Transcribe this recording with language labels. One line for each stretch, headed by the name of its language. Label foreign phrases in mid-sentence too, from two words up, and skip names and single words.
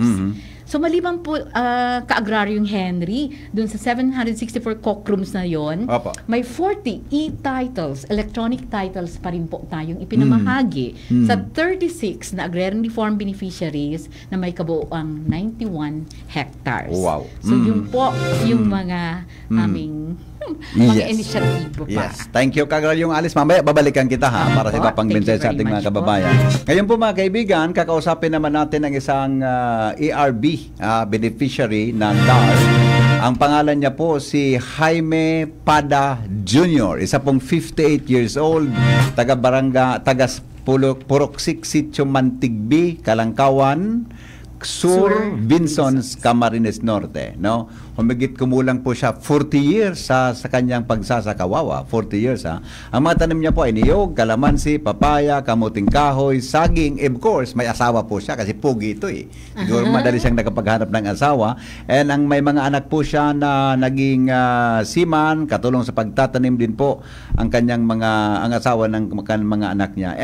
Filipino: So maliban po ka-agraryong Henry, dun sa 764 COCRUMs na yon, may 40 e-titles,
English: electronic titles
Filipino: pa rin po tayong ipinamahagi sa 36 na
English: agrarian reform beneficiaries
Filipino: na may kabuuang 91 hectares. So yun po yung mga aming mga inisyatibo pa.
English: Thank you,
Filipino: Kagraryong Alice. Mamaya babalikan kita para sa pang mensahe sa ating mga kababayan. Ngayon po mga kaibigan, kakausapin naman natin ang isang ERB beneficiary ng DAR. Ang pangalan niya po si Jaime Pada Jr. Isa pong 58
English: years old,
Filipino: taga Puroksik, Sitio Mantigbi, Kalangkawan Sur, Vinsons, Camarines Norte, no? Humigit kumulang po siya 40 years sa kanyang pagsasakawawa, 40 years ha. Ang mga tanim niya po ay niyog, kalamansi, papaya, kamuting kahoy, saging,
English: of course,
Filipino: may asawa po siya kasi pugi ito eh. Siguro madali siyang nakapaghanap ng asawa. And ang may mga anak po siya na naging seaman, katulong sa pagtatanim din po ang kanyang ang asawa ng mga anak niya.